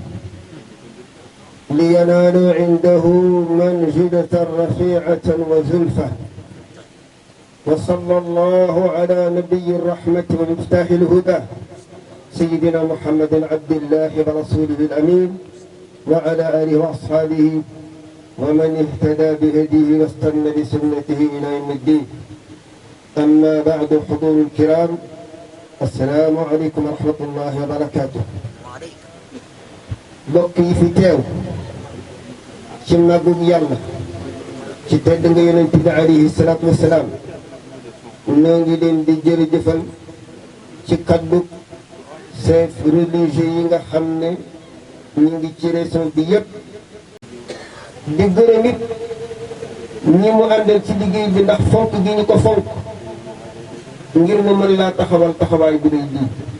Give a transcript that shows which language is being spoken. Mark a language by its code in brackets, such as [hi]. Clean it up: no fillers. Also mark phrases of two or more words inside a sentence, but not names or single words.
[ar] لينالوا عنده منزلة رفيعة وزلفة وصلى الله على نبي الرحمة ومفتاح الهدى سيدنا محمد عبد الله ورسوله الأمين وعلى آله وأصحابه ومن اهتدى بهديه واستنى بسنته إلى يوم الدين أما بعد حضور الكرام السلام عليكم ورحمة الله وبركاته [wo] mbokk yi fi teew ci màggug yàlla ci tedd nga yonent bi [ar] عليه الصلاة والسلام [wo] ñoo ngi leen di jërëjëfal ci kaddu [fr] chef religieux [wo] yi nga xam ne ñu ngi ci région bi yépp di gërëm it ñi mu àndal ci liggéey bi ndax fonk gi ñu ko fonk ngir mu mën laa taxawal taxawaay bu rëy bii